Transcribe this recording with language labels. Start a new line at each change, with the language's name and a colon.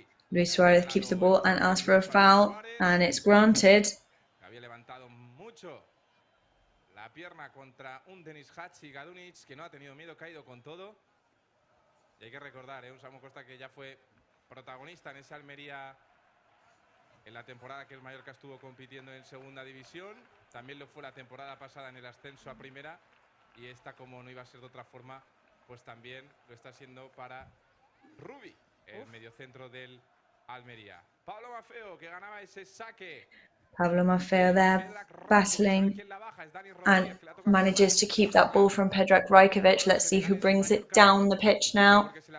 English: Luis Suarez keeps the ball and asks for a foul, and it's granted.
Spanish: Había levantado mucho la pierna contra un Denis Hatzikadunic que no ha tenido miedo, caído con todo. Y hay que recordar, un Samu Costa que ya fue protagonista en ese Almería en la temporada que el Mallorca estuvo compitiendo en segunda división. También lo fue la temporada pasada en el ascenso a primera. Y esta, como no iba a ser de otra forma, pues también lo está siendo para Rubi, el mediocentro del Almería. Pablo Maffeo, que ganaba ese saque.
English: Pablo Maffeo there battling and manages to keep that ball from Predrag Rajkovic. Let's see who brings it down the pitch now.